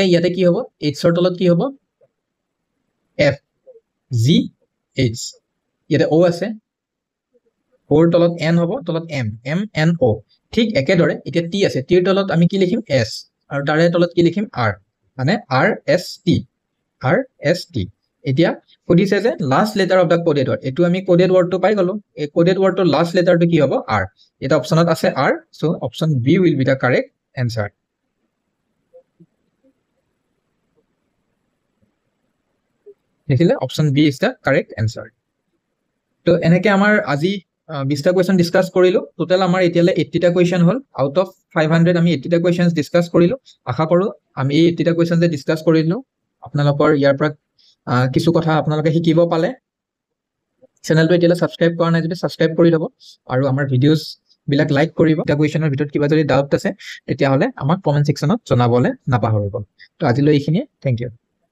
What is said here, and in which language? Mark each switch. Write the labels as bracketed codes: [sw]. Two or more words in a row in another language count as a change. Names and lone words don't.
[as] ইয়াতে কি হ'ব এইচৰ তলত কি হ'ব এফ জি এইচ ইয়াতে ও আছে ওৰ তলত এন হ'ব তলত এম এম এন ও ঠিক একেদৰে এতিয়া টি আছে টিৰ তলত আমি কি লিখিম এস আৰু তাৰে তলত কি লিখিম আৰ মানে আৰ এস টি এতিয়া কদিছে যে [en] last letter of the coded word [as] এটো আমি [en] coded wordটো [as] পাই গলো এই [en] coded wordৰ [as] লাস্ট লেটাৰটো কি হ'ব আৰ এটা অপচনত আছে আৰ [en] so option B will be the correct answer [as] দেখিলে [en] option B is the correct answer [as] তো এনেকে আমাৰ আজি 20টা কোৱেশ্চন ডিসকাস কৰিলো টোটাল আমাৰ এতিয়ালে 80টা কোৱেশ্চন হল [en] out of 500 [as] আমি 80টা [en] questions discuss [as] কৰিলো আশা কৰো আমি এই 80টা কোৱেশ্চন যে ডিসকাস কৰিলো আপোনালোকৰ ইয়াৰ পৰা কিছু কথা আপোনালোকে শিকিব পালে চেনেলটো এতিয়ালে সাবস্ক্ৰাইব কৰা নাই যদি সাবস্ক্ৰাইব কৰি দিব আৰু আমাৰ ভিডিওস বিলাক লাইক কৰিব এটা কোৱেশ্চনৰ ভিতৰত কিবা যদি ডাউট আছে তেতিয়া হলে আমাক [en] comment sectionত [as] জনাবলে নাপাহৰিব তো আজিলৈ এইখিনিয়ে [en] thank you